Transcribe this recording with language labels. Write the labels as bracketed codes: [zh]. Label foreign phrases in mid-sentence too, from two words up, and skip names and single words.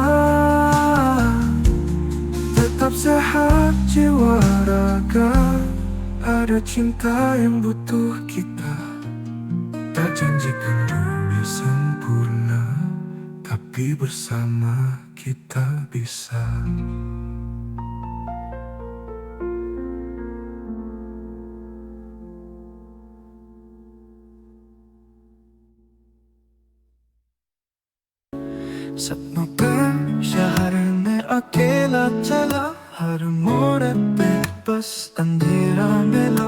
[id] Tetap sehat jiwa raga, ada cinta yang butuh kita. Tak janjikan dunia sempurna, tapi bersama kita bisa. [hi] सपनों का शहर में अकेला चला, हर मोड़ पे बस अंधेरा मिला।